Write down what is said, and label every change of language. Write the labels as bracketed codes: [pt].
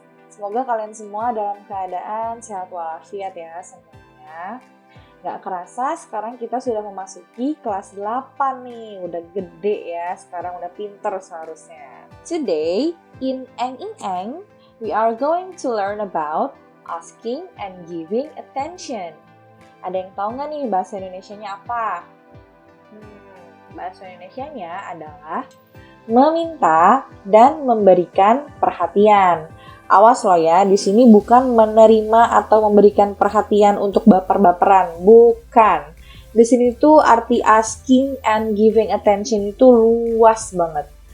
[id] Semoga kalian semua dalam keadaan sehat walafiat ya semuanya. Gak kerasa sekarang kita sudah memasuki kelas 8 nih. Udah gede ya, sekarang udah pinter seharusnya. [en] Today, in Eng Ing Eng, we are going to learn about asking and giving attention. [id] Ada yang tahu gak nih bahasa Indonesianya apa? Bahasa Indonesianya adalah meminta dan memberikan perhatian. Awas loh ya, di sini bukan menerima atau memberikan perhatian untuk baper-baperan, bukan. Di sini tuh arti asking and giving attention itu luas banget.